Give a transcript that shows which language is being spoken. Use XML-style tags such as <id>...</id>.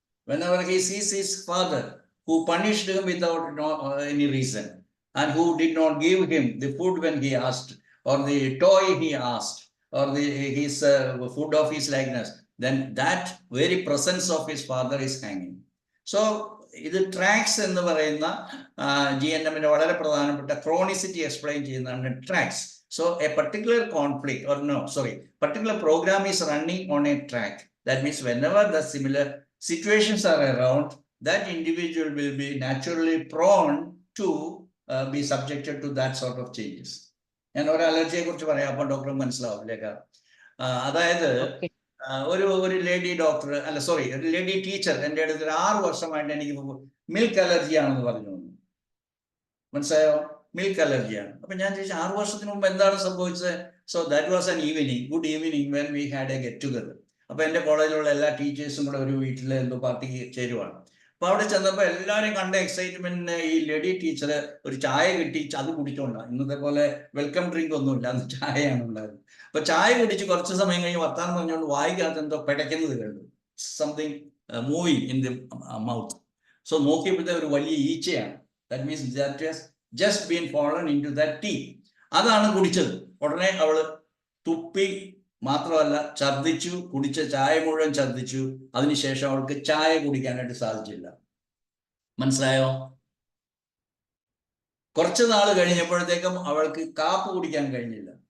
<en>Whenever he sees his father, who punished him without any reason, and who did not give him the food when he asked, or the toy he asked, or his food of his likeness, then that very presence of his father is hanging.</en> <ml>So, ഇത് tracks എന്ന് പറയുന്ന GNM-ന്റെ വളരെ പ്രധാനപ്പെട്ട chronicity explain ചെയ്യുന്നതാണ് tracks.</ml> <en>So a particular conflict, or no, sorry, particular program is running on a track. That means whenever the similar situations are around, that individual will be naturally prone to be subjected to that sort of changes.</en> <ml>ഞാൻ ഒരു അലർജിയെ കുറിച്ച് പറയാം, അപ്പോൾ doctor മനസ്സിലാവില്ലേക്കാ. അതായത് ഒരു lady doctor, അല്ല sorry, ഒരു lady teacher എൻ്റെ അടുത്ത് 6 വർഷമായിട്ട് എനിക്ക് മിൽക്ക് അലർജി ആണെന്ന് പറഞ്ഞു. മനസ്സിലായോ? മിൽക്ക് അലർജിയാണ്. അപ്പൊ ഞാൻ ചോദിച്ചു 6 വർഷത്തിന് മുമ്പ് എന്താണ് സംഭവിച്ചത്?</ml> <en>So that was an evening, good evening, when we had a get together.</en> <ml>അപ്പൊ എൻ്റെ കോളേജിലുള്ള എല്ലാ ടീച്ചേഴ്സും കൂടെ ഒരു വീട്ടിൽ എന്തോ പാർട്ടിക്ക് ചേരുവാണ്. അപ്പൊ അവിടെ ചെന്നപ്പോൾ എല്ലാവരും കണ്ട എക്സൈറ്റ്മെന്റിന് ഈ ലേഡി ടീച്ചർ ഒരു ചായ കിട്ടി, അത് കുടിച്ചോണ്ടാണ്. ഇന്നത്തെ പോലെ വെൽക്കം ഡ്രിങ്ക് ഒന്നുമില്ല, അന്ന് ചായയാണ് ഉണ്ടായിരുന്നത്. അപ്പൊ ചായ കുടിച്ച് കുറച്ച് സമയം കഴിഞ്ഞ് വർത്താനം പറഞ്ഞുകൊണ്ട് വായിക്കകത്ത് എന്തോ പിടയ്ക്കുന്നത് കണ്ടു,</ml> <en>Something moving in the mouth.</en> <ml>So നോക്കിയപ്പോഴത്തെ ഒരു വലിയ ഈച്ചയാണ്.</ml> <en>That means that was just been fallen into that tea.</en> <ml>അതാണ് കുടിച്ചത്. ഉടനെ അവള് തുപ്പി, മാത്രമല്ല ഛർദ്ദിച്ചു, കുടിച്ച ചായ മുഴുവൻ ഛർദ്ദിച്ചു. അതിനുശേഷം അവൾക്ക് ചായ കുടിക്കാനായിട്ട് സാധിച്ചില്ല. മനസ്സിലായോ? കുറച്ച് നാൾ കഴിഞ്ഞപ്പോഴത്തേക്കും അവൾക്ക് കാപ്പ് കുടിക്കാൻ കഴിഞ്ഞില്ല.</ml>